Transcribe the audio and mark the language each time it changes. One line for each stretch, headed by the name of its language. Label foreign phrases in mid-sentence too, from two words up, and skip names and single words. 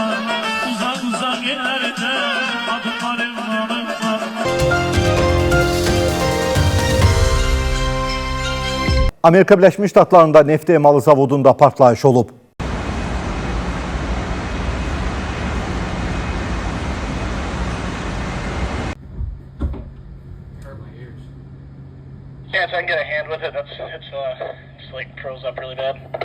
Azerbaijani: Uzaq ellərdə adımlar ünvanımla. Amerika Birləşmiş Ştatlarında neft emalı zavodunda partlayış olub.
English: Yeah, if I can get a hand with it, it's like froze up really bad.